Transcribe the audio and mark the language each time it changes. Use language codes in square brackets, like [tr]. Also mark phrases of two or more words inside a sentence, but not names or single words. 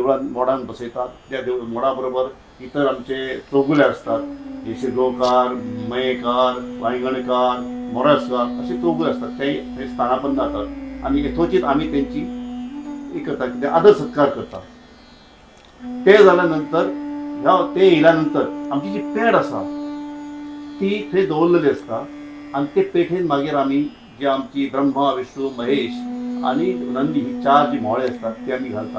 [mr] मोडान बसयतात. त्या मोडा बरोबर इतर आमचे चौगुले असतात, हे शिरगांवकार, मयेकार, वांयगणकार, मोरजकार असे चौगुले असतात. ते स्थानापन्न जातात आणि यथोचित आम्ही त्यांची हे करतात, कितें आदर सत्कार करतात. ते जाल्यानंतर ते येयल्यानंतर आमची जी पेड आसा ती थंय दवरलेली आसता आणि ते पेठेन मागीर आमी जी आमची ब्रह्मा, विष्णू, महेश आणि नंदी ही 4 जी म्होळे असतात ते आमी घालतात.